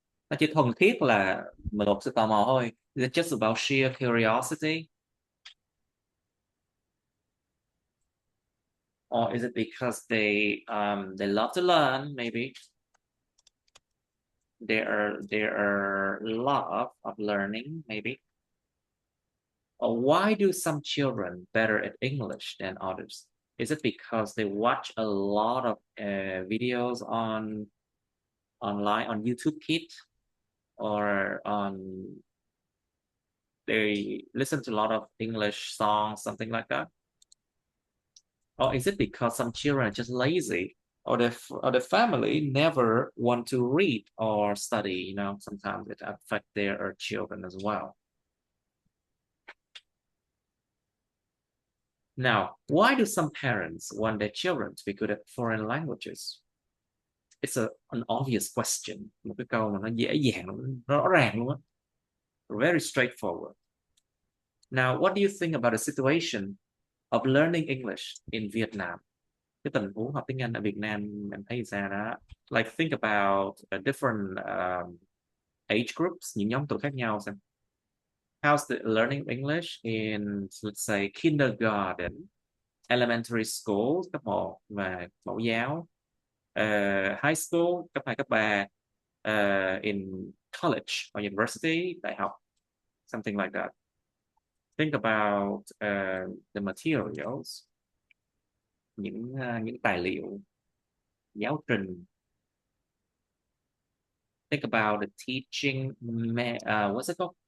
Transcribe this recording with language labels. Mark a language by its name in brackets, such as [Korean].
[Vietnamese] Nó chỉ thuần khiết là một sự tò mò thôi. [English] Is it just about sheer curiosity? Or is it because they love to learn, maybe? There are love of learning, maybe. Or why do some children better at English than others? Is it because they watch a lot of videos online on YouTube Kids? or they listen to a lot of English songs, something like that? Or is it because some children are just lazy, or the family never want to read or study? You know, sometimes it affects their children as well. Now, why do some parents want their children to be good at foreign languages? It's an obvious question. [Vietnamese] Một cái câu mà nó dễ dàng, rõ ràng luôn á. [English] Very straightforward. Now, what do you think about the situation of learning English in Vietnam? [Vietnamese] Cái tình huống học tiếng Anh ở Việt Nam em thấy sao đó? [English] Like think about different age groups, [Vietnamese] những nhóm tuổi khác nhau xem. [English] How's the learning English in, let's say, kindergarten, elementary school, [Vietnamese] cấp 1 và mẫu giáo, [English] high school, [Vietnamese] cấp 2, cấp 3, [English] in college or university, [Vietnamese] đại học, [English] something like that. Think about the materials, [Vietnamese] những tài liệu, giáo trình. [English] Think about the teaching, what's it called?